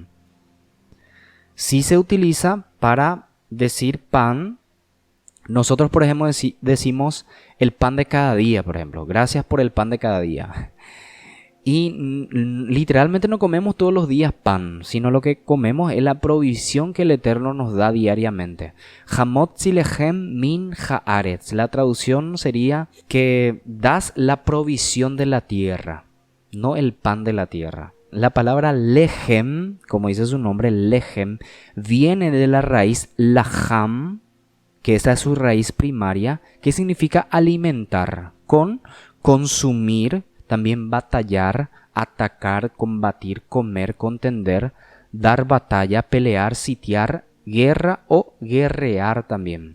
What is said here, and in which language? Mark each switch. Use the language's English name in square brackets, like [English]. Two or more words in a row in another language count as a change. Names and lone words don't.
[Spanish] Sí se utiliza para decir pan. Nosotros, por ejemplo, decimos el pan de cada día, por ejemplo. Gracias por el pan de cada día. Y literalmente no comemos todos los días pan, sino lo que comemos es la provisión que el Eterno nos da diariamente. [Hebrew] המוציא לחם מן הארץ. [Spanish] La traducción sería que das la provisión de la tierra, no el pan de la tierra. La palabra lechem, como dice su nombre, lechem, viene de la raíz laham, que esa es su raíz primaria, que significa alimentar, con consumir, también batallar, atacar, combatir, comer, contender, dar batalla, pelear, sitiar, guerra o guerrear también.